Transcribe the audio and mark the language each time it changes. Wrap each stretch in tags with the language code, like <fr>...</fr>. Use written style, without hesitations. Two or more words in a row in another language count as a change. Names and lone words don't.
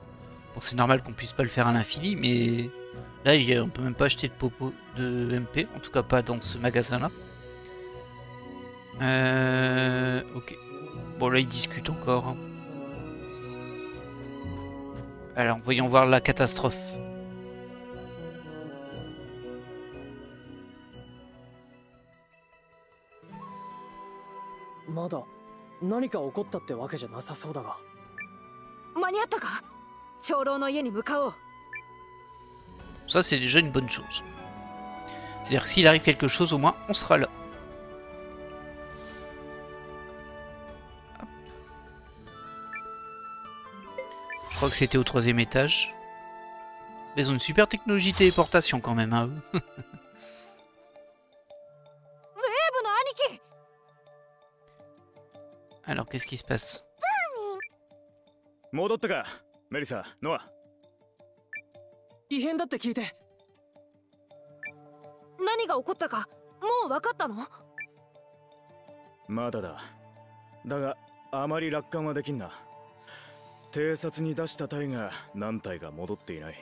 <fr>Bon c'est normal qu'on puisse pas le faire à l'infini mais là on peut même pas acheter de popo de MP, en tout cas pas dans ce magasin là. Ok. Bon là ils discutent encore. Hein. Alors voyons voir la catastrophe.</fr> <ja>まだ何か起こったってわけじゃなさそうだが。間に合ったか。長老の家に向かおう。</ja> <fr>Ça c'est déjà une bonne chose. C'est-à-dire que s'il arrive quelque chose au moins on sera là. Hop. Je crois que c'était au 3e étage. Mais ils ont une super technologie de téléportation quand même, hein, eux. Alors, qu'est-ce qui se passe?</fr> <ja>戻ったか、メリサ、ノア。異変だって聞いて。何が起こったかもう分かったの？まだだ。だがあまり楽観はできんな。偵察に出した隊が何隊が戻っていない。</ja>